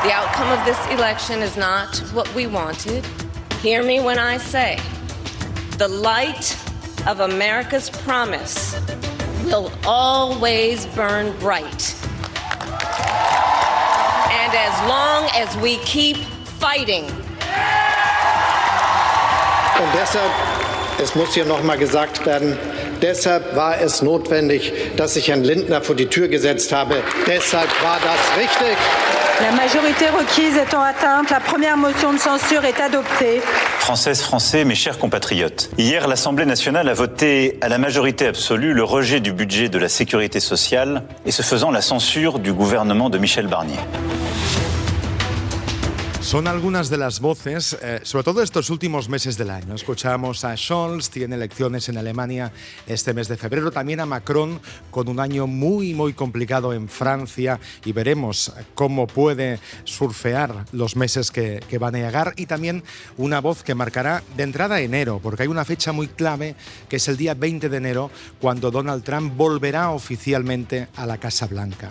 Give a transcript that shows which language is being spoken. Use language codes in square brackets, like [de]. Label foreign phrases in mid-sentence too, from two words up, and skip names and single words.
[en] The outcome of this election is not what we wanted. Hear me when I say, the light of America's promise will always burn bright. And as long as we keep fighting. [de] Und deshalb, es muss hier noch mal gesagt werden, deshalb war es notwendig, dass ich Herrn Lindner vor die Tür gesetzt habe. Deshalb war das richtig. [fr] La majorité requise étant atteinte, la première motion de censure est adoptée. Françaises, Français, mes chers compatriotes. Hier, l'Assemblée nationale a voté à la majorité absolue le rejet du budget de la sécurité sociale et ce faisant la censure du gouvernement de Michel Barnier. [es] Son algunas de las voces, sobre todo estos últimos meses del año. Escuchamos a Scholz, tiene elecciones en Alemania este mes de febrero, también a Macron, con un año muy, muy complicado en Francia, y veremos cómo puede surfear los meses que van a llegar, y también una voz que marcará de entrada enero, porque hay una fecha muy clave, que es el día 20 de enero, cuando Donald Trump volverá oficialmente a la Casa Blanca.